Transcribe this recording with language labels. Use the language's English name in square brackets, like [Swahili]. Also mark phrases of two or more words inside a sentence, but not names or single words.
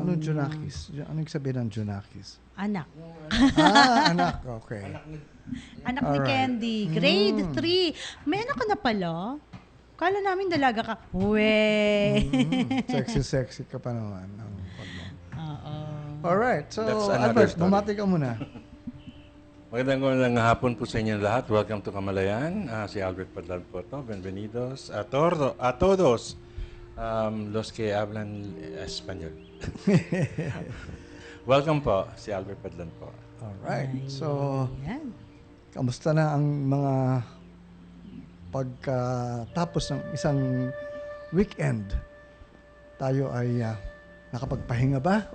[Filipino] anong Junakis? Anong sabihin ng Junakis? Anak. Anak. Okay. Anak ni Alright. Candy. Grade 3. May anak ka na pala? Kala namin dalaga ka. Sexy ka pa naman. Oo. [English] Alright. So, That's another Albert, story. [Filipino] bumati ka muna. Magandang hapon po sa inyo lahat. [English] Welcome to [Filipino] Kamalayan. Si Albert Padlan po ito. [Spanish] Bienvenidos a todos los que hablan español. [Filipino] Welcome po, si Albert Padlan po. [English] Alright. So, [Filipino] Ayan. kamusta na ang mga pagkatapos ng isang weekend? Tayo ay nakapagpahinga ba?